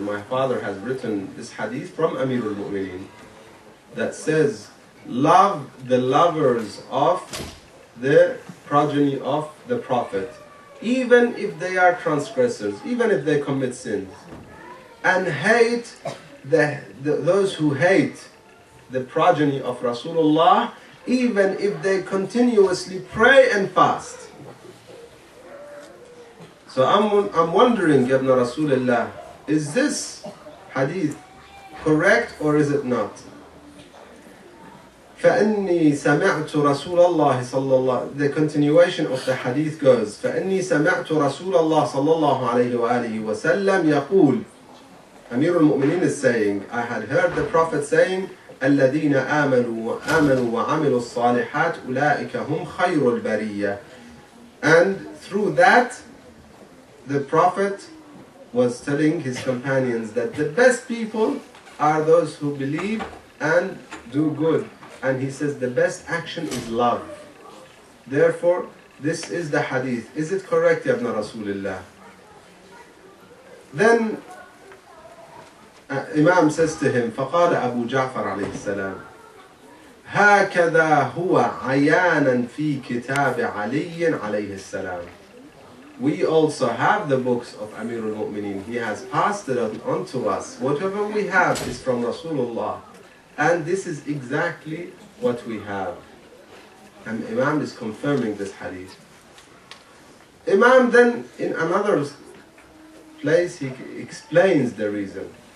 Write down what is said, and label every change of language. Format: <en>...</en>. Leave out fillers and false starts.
<en>My father has written this hadith from Amir al-Mu'mineen that says, love the lovers of the progeny of the Prophet, even if they are transgressors, even if they commit sins, and hate those who hate the progeny of Rasulullah, even if they continuously pray and fast. So I'm wondering, Ibn Rasulullah, is this hadith correct or is it not?</en> <ar>فإني سمعت رسول الله صلى الله.</ar> <en>The continuation of the hadith goes,</en> <ar>فإني سمعت رسول الله صلى الله عليه وآله وسلم يقول.</ar> <en>Amir al-Mu'mineen is saying, I had heard the Prophet saying,</en> <ar>الذين آمنوا وعملوا الصالحات أولئك هم خير البرية.</ar> <en>And through that, the Prophet was telling his companions that the best people are those who believe and do good. And he says the best action is love. Therefore, this is the hadith. Is it correct, Ya ibn Rasulullah? Then Imam says to him,</en> <ar>فقال أبو جعفر عليه السلام هكذا هو عيانا في كتاب علي عليه السلام.</ar> <en>We also have the books of Amir al-Mu'mineen. He has passed it on to us. Whatever we have is from Rasulullah. And this is exactly what we have. And Imam is confirming this hadith. Imam then, in another place, he explains the reason.</en>